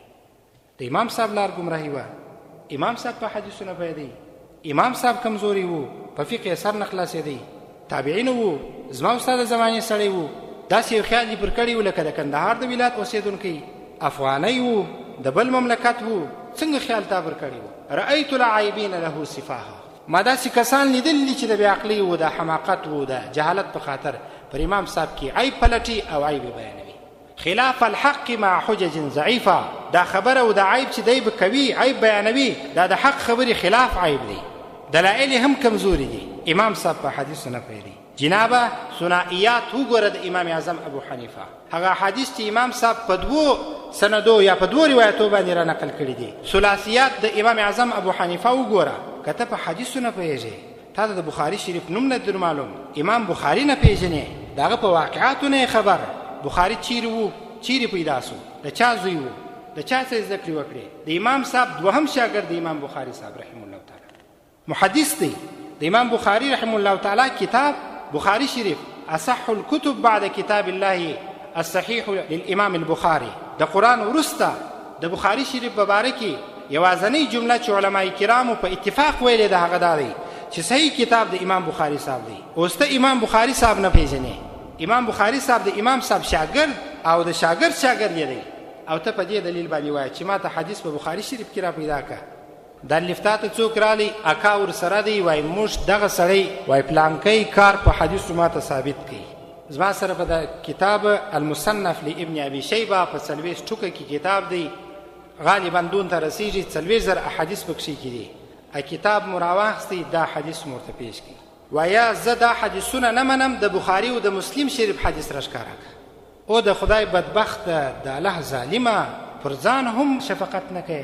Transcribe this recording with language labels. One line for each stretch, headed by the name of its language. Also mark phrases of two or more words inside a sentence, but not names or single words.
Pashto: د امام صاحب لار ګمراهي وه، امام صاحب په حدیثونه پوهېدی، امام صاحب کمزوري وو، په فقه سر نه خلاصېدی، تابعین وو، زما او ستا د زمانې سړی وو، داسې یو خیال یې پر کړی و لکه د کندهار د ولایت اوسېدونکی، افغانی وو، د بل مملکت وو، څنګه خیال تا پر کړی وو.
Arabic: رأیت العایبین له سفاها،
Pashto: ما داسې کسان لیدلي چې د بېعقلۍ و، د حماقت و، د جهالت په خاطر پر امام صاحب کې عیب پلټي او عیب بیانوي.
Arabic: خلاف الحق مع حجج ضعیفه،
Pashto: دا خبره او دا عیب چې دی به کوي، عیب بیانوي، دا د حق خبرې خلاف عیب دی، دلایل هم کمزوري دي. امام صاحب په حدیثو نه پوهېدي. جنابه ثنائیات وګوره د امام اعظم ابو حنیفه، هغه حدیث چې امام صاحب په 2 سندو یا په 2 روایتو باندې را نقل کړي دي. ثلاثیات د امام اعظم ابو حنیفه وګوره، که ته په حدیثو نه پوهېږې، تا د بخاري شریف نوم نه در معلوم، امام بخاري نه پېژنې، د هغه په واقعاتو نه خبر، بخاري چیرې وو، چیرې پیدا سو، د چا زوی وو، د چا څه زده کړې وکړې. د امام صاحب دوهم شاګرد د امام بخاري صاحب
Arabic: رحمه الله تعالی
Pashto: محدث دی. د امام بخاري
Arabic: رحمه الله تعالی
Pashto: کتاب بخاري شریف
Arabic: اصح الكتب بعد کتاب الله الصحيح للامام البخاري،
Pashto: د قرآن وروسته د بخاري شریف په باره کې یوازنۍ جمله چې علماء کرامو په اتفاق ویلې د هغه دا دی چې صحیح کتاب د امام بخاري صاحب دی. اوس ته امام بخاري صاحب نه پېژنې، امام بخاري صاحب د امام صاحب شاګرد او د شاګرد یې دی، او ته په دې دلیل باندې وایې چې ما ته حدیث په بخاري شریف کې را پیدا که. دا لفتا ته څوک رالی اکا ورسره دی، وایي موږ دغه سړی وایي پلانکی کار په حدیثو ما ته ثابت کوي. زما سره په د کتاب المصنف لابن ابي شیبه په 40 ټوکه کې کتاب دی، غالبا دون ته رسیږي 40,000 احادیث پکښې کې دي. کتاب مو راواخیستی، دا حدیث مو ورته پیش کړي، وایه زه دا حدیثونه نه منم، د بخاري او د مسلم شریف حدیث راښکاره کړه. او د خدای بدبخته د الله ظالمه پر ځان هم شفقت نه کوي.